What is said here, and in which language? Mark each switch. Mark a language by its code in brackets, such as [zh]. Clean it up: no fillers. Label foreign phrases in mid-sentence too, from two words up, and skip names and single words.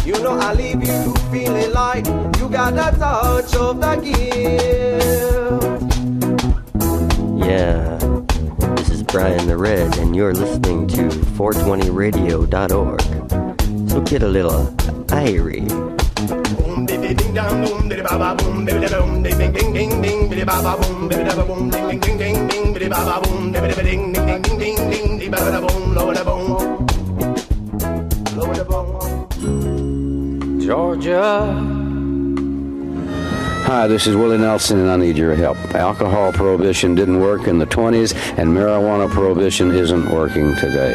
[en] You know I leave you feeling like you got a touch of the gift. Yeah, this is Brian the Red, and you're listening to 420radio.org. So get a little irie. Boom, ding ding dong, boom, ding ba ba boom, ding ding ding ding ding ding, ding ba ba boom, ding ba boom, ding ding ding ding, ding ba ba boom, ding ding ding ding ding ding, ding ba ba boom, lower the boom, lower the boom. Georgia. Hi, this is Willie Nelson, and I need your help. Alcohol prohibition didn't work in the 20s, and marijuana prohibition isn't working today.